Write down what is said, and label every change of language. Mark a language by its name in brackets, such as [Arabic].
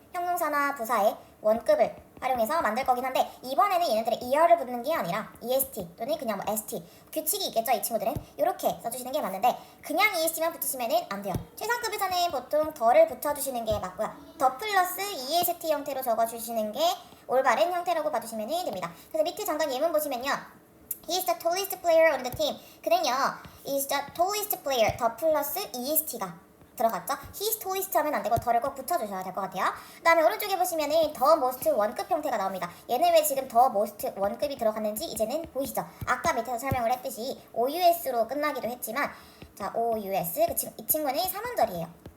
[Korean] 형용사나 부사의 원급을 활용해서 만들 거긴 한데, 이번에는 얘네들의 er를 붙는 게 아니라 est 또는 그냥 뭐 st, 규칙이 있겠죠. 이 친구들은 이렇게 써주시는 게 맞는데, 그냥 est만 붙이시면 안 돼요. 최상급에서는 보통 더를 붙여주시는 게 맞고요. 더 플러스 est 형태로 적어주시는 게 올바른 형태라고 봐주시면 됩니다. 그래서 밑에 잠깐 예문 보시면요, [English] He is the tallest player on the team. [Korean] 그는요, [English] is the tallest player, [Korean] 더 플러스 est가 들어갔죠? [English] He's tallest [Korean] 하면 안 되고 더를 꼭 붙여주셔야 될 것 같아요. 그 다음에 오른쪽에 보시면은 더 most 원급 형태가 나옵니다. 얘는 왜 지금 더 most 원급이 들어갔는지 이제는 보이시죠? 아까 밑에서 설명을 했듯이 OUS로 끝나기도 했지만, 자, OUS, 이 친구는 3원절이에요.